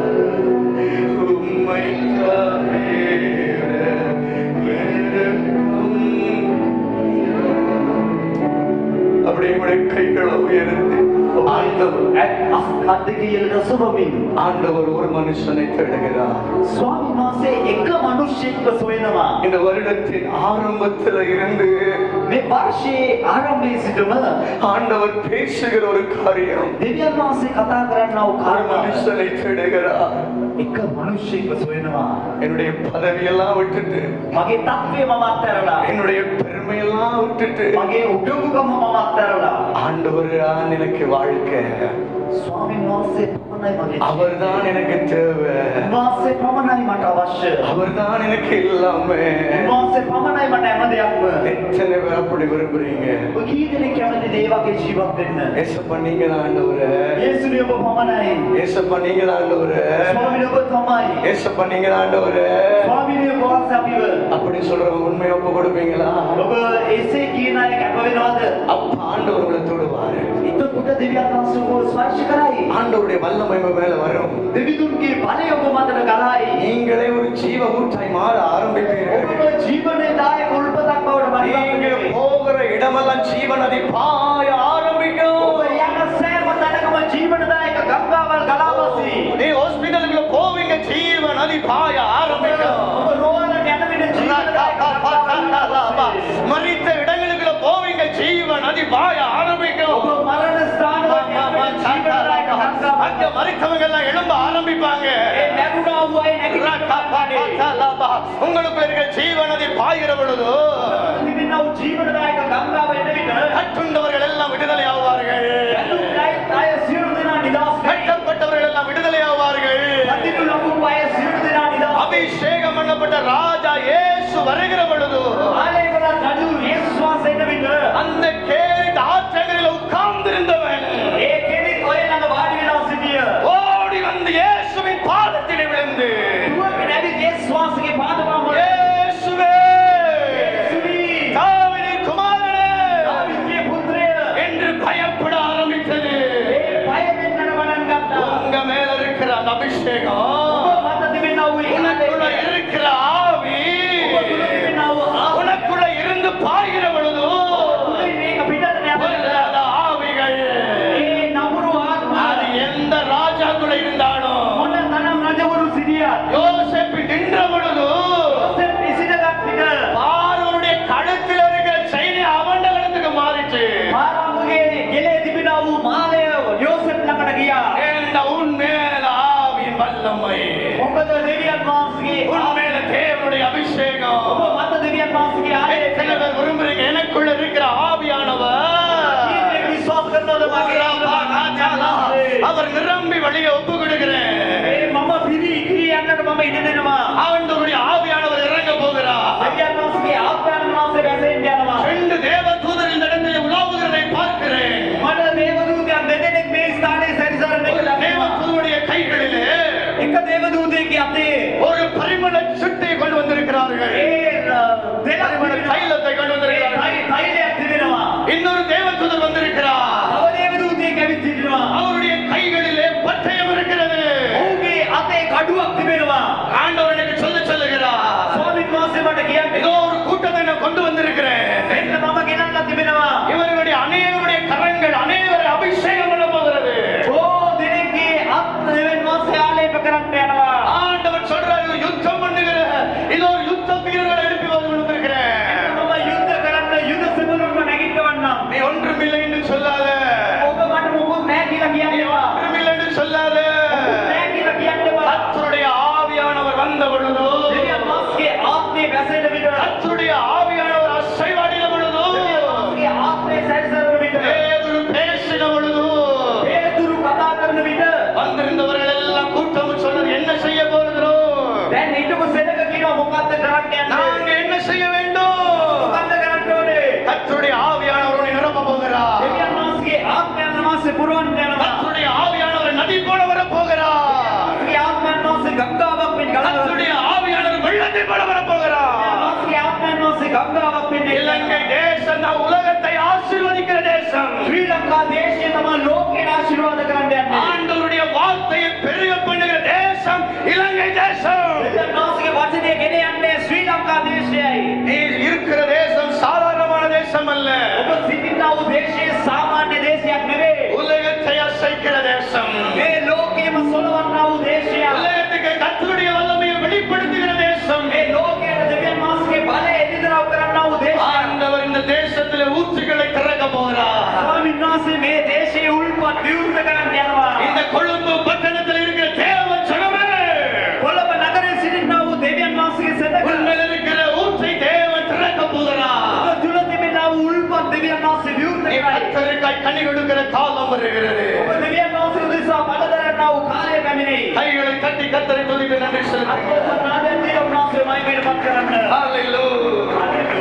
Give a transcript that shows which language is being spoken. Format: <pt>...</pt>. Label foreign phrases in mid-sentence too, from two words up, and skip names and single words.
<ta>உம்மை அப்படியே உடைய கைகளை உயர்ந்து ஆண்டவர் ஒரு மனுஷனை தேடுகிறார்.</ta> <si>ස්වාමීන් වහන්සේ එක මිනිසෙක්ව සොයනවා.</si> <ta>இந்த வருடத்தின் ஆரம்பத்தில் இருந்து</ta> <si>මේ වර්ෂයේ ආරම්භයේ සිටම</si> <ta>ஆண்டவர் பேசுகிற ஒரு காரியம்.</ta> <si>දෙවියන් වහන්සේ කතා කරන්නා වූ</si> <ta>ஒரு</ta> <si>කාරණා</si> <ta>மனுஷனை தேடுகிறார்.</ta> <si>එක මිනිසෙක්ව සොයනවා.</si> <ta>என்னுடைய பதவியெல்லாம் விட்டுட்டு,</ta> <si>මගේ තත්ත්වය මම අත්හැරලා,</si> <ta>என்னுடைய பெருமையெல்லாம் விட்டுட்டு,</ta> <si>මගේ උඩඟුකම මම අත්හැරලා</si> <ta>ஆண்டவர் தான் எனக்கு வாழ்க்கை,</ta> <si>ස්වාමීන් වහන්සේ පමණයි මගේ</si> <ta>அவர்தான் எனக்கு தேவை,</ta> <si>උන්වහන්සේ පමණයි මට අවශ්‍ය,</si> <ta>அவர்தான் எனக்கு எல்லாமே.</ta> <si>උන්වහන්සේ පමණයි මට හැම දෙයක්ම.</si> <ta>எத்தனை பேர் அப்படி விரும்புறீங்க?</ta> <si>ඔබ කී දෙනෙක් කැමතිද ඒ වගේ ජීවත් වෙන්න?</si> <ta>ஏசப்பா நீங்க தான் ஆண்டவரே.</ta> <si>යේසුනේ ඔබ පමණයි.</si> <ta>ஏசப்பா நீங்க தான் ஆண்டவரே.</ta> <si>ස්වාමීන් ඔබ තමයි.</si> <ta>ஏசப்பா நீங்க தான் ஆண்டவரே.</ta> <si>ස්වාමීන් වහන්සේ අපිව</si> <ta>அப்படி சொல்றவங்க உண்மையை ஒப்பு கொடுப்பீங்களா?</ta> <si>ඔබ එසේ කියන අය කැප වෙනවද?</si> <ta>அப்ப ஆண்டவர் உங்களை தொடுவாரு.</ta> <si>එතකොට දෙවියන් වහන්සේ ඔබ ස්පර්ශ කරයි.</si> <ta>ஆண்டவருடைய வல்லமை உங்க மேல வரும்.</ta> <si>දෙවිදුන්ගේ බලය ඔබ මතට ගලයි.</si> <ta>நீங்களே ஒரு ஜீவ ஊற்றாய் மாற ஆரம்பிப்பீர்கள்.</ta> <si>ඔබ ජීවනදායක උල්පතක් බවට</si> <ta>நீங்க</ta> <si>පත්</si> <ta>போகிற இடமெல்லாம் ஜீவ நதி பாய ஆரம்பிக்கும்.</ta> <si>ඔබ යන සෑම තැනකම ජීවනදායක ගංගාවල් ගලා වසී.</si> <ta>நீ ஹாஸ்பிடலுக்கு போவீங்க, ஜீவ நதி பாய ஆரம்பிக்கும்.</ta> <si>ඔබ රෝහලට යන විට ජීවනදායක</si> <ta>மரித்த இடங்களுக்கு போவீங்க, ஜீவ நதி பாய ஆரம்பிக்கும்.</ta> <si>ඔබ මරණ ස්ථානවල යන විට ජීවනදායක ගංගාවල්</si> <ta>அங்க மரித்தவங்க எல்லாம் எழும்ப ஆரம்பிப்பாங்க.</ta> <si>ඒ නැගුණා වූ අය නැගිටිනවා.</si> <ta>உங்களுக்கு இருக்கிற ஜீவ நதி பாய்கிற பொழுது</ta> <si>තිබෙනා වූ ජීවනදායක ගංගාව එන විට</si> <ta>கட்டுண்டவர்கள் எல்லாம் விடுதலை ஆவார்கள்.</ta> <si>අය සියලු දෙනා නිදහස් වෙයි.</si> <ta>கட்டப்பட்டவர்கள் எல்லாம் விடுதலை ஆவார்கள்.</ta> <si>අදිනු ලබු අය සියලු දෙනා නිදහස්.</si> <ta>அபிஷேகம் பண்ணப்பட்ட ராஜா இயேசு வருகிற பொழுது</ta> <si>ආලේවල රජු යේසුස් වහන්සේ එන විට</si> <ta>அந்த கேரித் ஆற்றங்கரையில் உட்கார்ந்திருந்தவன்</ta> <si>ඒ කෙනෙක් ඔය ළඟ වාඩි වෙලා සිටිය.</si> <ta>ஓடி வந்து இயேசுவின் பாதத்திலே விழுந்து,</ta> <si>දුවගෙන ඇවිත් යේසුස් වහන්සේගේ පාදවම</si> <ta>இயேசுவே, தாவீதின் குமாரனே</ta> <si>දාවිද්ගේ පුත්‍රය</si> <ta>என்று பயப்பட ஆரம்பித்தது.</ta> <si>ඒ බය වෙන්නට පටන් ගත්තා.</si> <ta>உங்க மேல இருக்கிற அந்த அபிஷேகம்,</ta> <si>ඔබ මත තිබෙනා වූ</si> <ta>உனக்குள்ள இருக்கிற ஆவி</ta> <si>ඔබ තුල තිබෙනා වූ</si> <ta>உனக்குள்ள இருந்து பாய்கிற பொழுது</ta> <si>ආත්මය මේක පිටට යනවා.</si> <ta>பொல்லாத ஆவிகள்</ta> <si>ඒ නපුරු ආත්මය</si> <ta>அது எந்த ராஜாக்குள்ள இருந்தாலும்</ta> <si>මොන තරම් රජවරු සිටියත්</si> <ta>யோசேப்பு நின்ற பொழுது</ta> <si>යෝසෙෆ් ඉසිනගත් විට</si> <ta>பார்வோனுடைய கழுத்தில் இருக்கிற செயினை அவன் கழுத்துக்கு மாறிச்சு.</ta> <si>පාරාමුගේ ගෙලේ තිබෙනා වූ මාලය යෝසෙෆ් ළඟට ගියා.</si> <ta>ஏண்டா உன் மேல ஆவியின் வல்லமை,</ta> <si>මොකද දෙවියන් වහන්සේගේ</si> <ta>உன் மேல தேவனுடைய அபிஷேகம்.</ta> <si>ඔබ මත දෙවියන් වහන්සේගේ</si> <ta>எத்தனை</ta> <si>ආලේපනය</si> <ta>பேர் விரும்புறீங்க? எனக்குள்ள இருக்கிற ஆவியானவர்</ta> <si>ජීවිතේ විශ්වාස කරනවද මගේ</si> <ta>அவர் நிரம்பி வழிய ஒப்பு கொடுக்கிறேன்.</ta> <si>ඒ මම පිරි ඉතිරි යන්නට මම ඉඩ දෙනවා.</si> <ta>ஆண்டவருடைய ஆவியானவர் இறங்க போகிறார்.</ta> <si>දෙවියන් වහන්සේගේ ආත්මයන් වහන්සේ වැසෙන්න යනවා.</si> <ta>2 தேவதூதர் இந்த இடத்தில் உலாவுகிறதை பார்க்கிறேன்.</ta> <si>මට දේවදූතයන් දෙදෙනෙක් මේ ස්ථානයේ සැරිසරන එක ලැබෙනවා.</si> <ta>தேவதூதருடைய கைகளிலே</ta> <si>එක දේවදූතයෙක්ගේ අතේ</si> <ta>ஒரு பரிமள சிட்டை கொண்டு வந்திருக்கிறார்கள்.</ta> <si>ඒ</si> <ta>பரிமள தைலத்தை கொண்டு வந்திருக்கிறார்கள்.</ta> <si>තෛලයක් තිබෙනවා.</si> <ta>இன்னொரு தேவதூதர் வந்திருக்கிறார்.</ta> <si>තව දේවදූතයෙක් ඇවිත් සිටිනවා.</si> <ta>அவருடைய கைகளிலே பட்டயம் இருக்கிறது.</ta> <si>ඔහුගේ අතේ කඩුවක් තිබෙනවා.</si> <ta>ஆண்டவர் எனக்கு சொல்லுகிறார்.</ta> <si>ස්වාමීන් වහන්සේ මට කියන්නේ</si> <ta>ஏதோ ஒரு கூட்டத்தை நான் கொண்டு வந்திருக்கிறேன்.</ta> <si>මෙන්න මම ගෙනල්ලා තිබෙනවා.</si> <ta>இவர்களுடைய அநேகருடைய கரங்கள் அநேகரை அபிஷேகம் பண்ண போகிறது.</ta> <si>බොහෝ දෙනෙක්ගේ අත් දෙවියන් වහන්සේ ආලේප කරන්න යනවා.</si> <ta>ஆண்டவர் சொல்றாரு, யுத்தம் பண்ணுகிற இதோ ஒரு யுத்த வீரர்களை எழுப்பி வந்திருக்கிறேன்.</ta> <si>මම යුද්ධ කරන්න යුද සෙබළුන්ව නැගිටවන්නම්.</si> <ta>நீ ஒன்றுமில்லை என்று சொல்லாத.</ta> <si>ඔබ මට මොකුත් නැහැ කියලා</si> <ta>நீ</ta> <si>කියන්නවා.</si> <ta>ஒன்றுமில்லை என்று சொல்லாத.</ta> <si>නැහැ කියලා කියන්නවා.</si> <ta>கர்த்தருடைய ஆவியானவர் வந்த பொழுது,</ta> <si>දෙවියන් වහන්සේගේ ආත්මය වැසෙන විට,</si> <ta>கர்த்தருடைய ஆவியானவர் அசைவாடின பொழுது,</ta> <si>දෙවියන් වහන්සේගේ ආත්මය සැරිසරන විට,</si> <ta>பேதுரு பேசின பொழுது,</ta> <si>පේතුරු කතා කරන විට,</si> <ta>வந்திருந்தவர்கள் எல்லாம் கூட்டம் சொன்னது, என்ன செய்ய போகிறோம்?</ta> <si>දැන් හිටපු සෙනඟ කියනවා මොකද්ද කරන්න යන්නේ?</si> <ta>நாங்க என்ன செய்ய வேண்டும்?</ta> <si>මොකද්ද කරන්න ඕනේ?</si> <ta>கர்த்தருடைய ஆவியானவர் உன்னை நிரப்ப போகிறார்.</ta> <si>දෙවියන් වහන්සේගේ ආත්මයන් වහන්සේ පුරවන්න යනවා.</si> <ta>கர்த்தருடைய ஆவியானவர் நதி போல வர போகிறார்.</ta> <si>ඒ ආත්මයන් වහන්සේ ගංගාවක් වෙන්න ගලනවා.</si> <ta>கர்த்தருடைய ஆவியானவர் வெள்ளத்தை போல வர போகிறார்.</ta> <si>වහන්සේගේ ආත්මයන් වහන්සේ ගංගාවක් වෙන්න</si> <ta>இலங்கை தேசம் தான் உலகத்தை ஆசீர்வதிக்கிற தேசம்.</ta> <si>ශ්‍රී ලංකා දේශය තමයි ලෝකයට ආශිර්වාද කරන්න යන්නේ.</si> <ta>ஆண்டவருடைய வார்த்தையை பெருக பண்ணுகிற தேசம் இலங்கை தேசம்.</ta> <si>දෙවියන් වහන්සේගේ වචනය ගෙන යන්නේ ශ්‍රී ලංකා දේශයයි.</si> <ta>நீ இருக்கிற தேசம் சாதாரணமான தேசம் அல்ல.</ta> <si>ඔබ සිටිනා වූ දේශය සාමාන්‍ය දේශයක් නෙවෙයි.</si> <ta>உலகத்தை அசைக்கிற தேசம்.</ta> <si>මේ ලෝකයේම සොලවන්නා වූ දේශයක්.</si> <ta>உலகத்துக்கு கர்த்தருடைய வல்லமையை வெளிப்படுத்துகிற தேசம்.</ta> <si>මේ ලෝකයට දෙවියන් වහන්සේගේ බලය එළිදරව් කරන්නා වූ දේශයක්.</si> <ta>ஆண்டவர் இந்த தேசத்திலே ஊற்றுகளை திறக்க போகிறார்.</ta> <si>ස්වාමීන් වහන්සේ මේ දේශයේ උල්පත් විවෘත කරන්න යනවා.</si> <ta>இந்த கொழும்பு பட்டணத்தில் இருக்கிற தேவ ஜனமே,</ta> <si>කොළඹ නගරයේ සිටිනා වූ දෙවියන් වහන්සේගේ සෙනඟ.</si> <ta>உன்னில் இருக்கிற ஊற்றை தேவன் திறக்க போகிறார்.</ta> <si>ඔබ තුල තිබෙනා වූ උල්පත් දෙවියන් වහන්සේ විවෘත</si> <ta>நீ</ta> <si>කරයි.</si> <ta>கர்த்தருக்காய் கனி கொடுக்கிற காலம் வருகிறது.</ta> <si>ඔබ දෙවියන් වහන්සේ උදෙසා බල දරන්නා වූ කාලය පැමිණෙයි.</si> <ta>கைகளை தட்டி கர்த்தரை துதித்து நன்றி செலுத்துங்கள்.</ta> <si>අත්පොත් නාදයෙන් දීලා උන්වහන්සේ මහිමයට පත් කරන්න.</si> <ta>ஹalleluya.</ta>